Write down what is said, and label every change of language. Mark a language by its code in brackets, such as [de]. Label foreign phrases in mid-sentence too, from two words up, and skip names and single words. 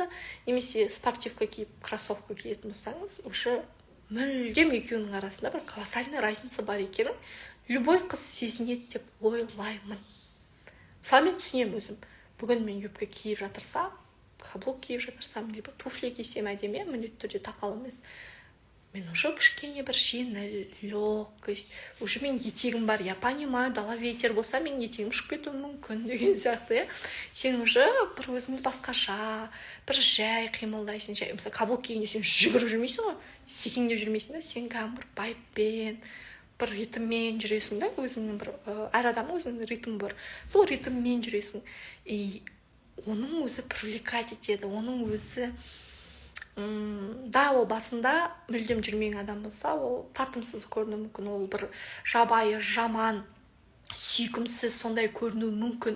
[kk] Немесе спортивка киіп, кроссовка киетін болсаңыз, уже мүлдем екеуінің арасында бір [ru] колоссальный разница [kk] бар екенін любой қыз сезінеді деп ойлаймын. Мысалы мен түсінемін өзім. Бүгін мен юбка киіп жатырсам, каблук киіп жатырсам, [ru] либо туфли [kk] кисем әдемі, міндетті түрде тақал емес. Мен уже кішкене бір жеңіл, легкость, уже мен етегім бар, [ru] я понимаю, [kk] дала ветер болса, мен етегім ұшып кетуі мүмкін деген сияқты, сен уже бір өзіңді басқаша, бір жай қимылдайсың, жай, мысалы, каблук кигенде сен жүгіріп жүрмейсің ғой, секеңдеп жүрмейсің да, сен кәдімгі бір байыппен, бір ритммен жүресің да, өзіңнің бір, әр адамның өзінің ритмі бар, сол ритммен жүресің, и оның өзі привлекать етеді, оның өзі да, ол басында мүлдем жүрмеген адам болса, ол тартымсыз көрінуі мүмкін, ол бір жабайы, жаман, сүйкімсіз сондай көрінуі мүмкін.